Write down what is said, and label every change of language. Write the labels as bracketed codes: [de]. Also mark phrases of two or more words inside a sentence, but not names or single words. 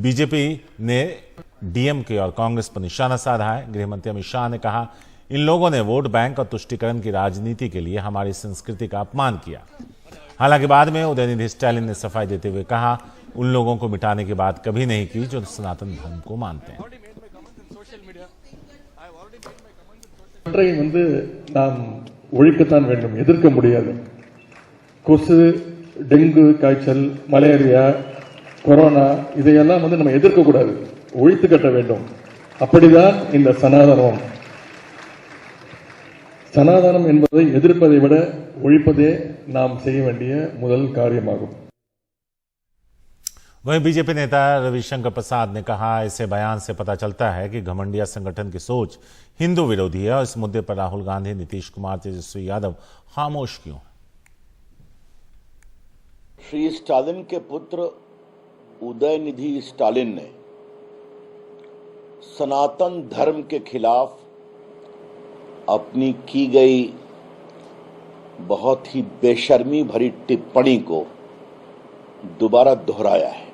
[hi] बीजेपी ने डीएमके और कांग्रेस पर निशाना साधा है। गृहमंत्री अमित शाह ने कहा, इन लोगों ने वोट बैंक और तुष्टीकरण की राजनीति के लिए हमारी संस्कृति का अपमान किया। हालांकि बाद में उदयनिधि स्टालिन ने सफाई देते हुए कहा, उन लोगों को मिटाने की बात कभी नहीं की जो सनातन धर्म को मानते हैं। [ta] நாம் ஒழிக்கத்தான் வேண்டும், எதிர்க்க முடியாது. கொசு, டெங்கு காய்ச்சல், மலேரியா, கொரோனா இதையெல்லாம் நம்ம எதிர்க்க கூடாது, ஒழித்து கட்ட வேண்டும். அப்படிதான் இந்த சனாதனம் என்பதை எதிர்ப்பதை விட ஒழிப்பதே நாம் செய்ய வேண்டிய முதல் காரியமாகும். [hi] वहीं बीजेपी नेता रविशंकर प्रसाद ने कहा, इसे बयान से पता चलता है कि घमंडिया संगठन की सोच हिंदू विरोधी है और इस मुद्दे पर राहुल गांधी, नीतीश कुमार, तेजस्वी यादव खामोश क्यों हैं? श्री स्टालिन के पुत्र उदयनिधि स्टालिन ने सनातन धर्म के खिलाफ अपनी की गई बहुत ही बेशर्मी भरी टिप्पणी को दोबारा दोहराया है।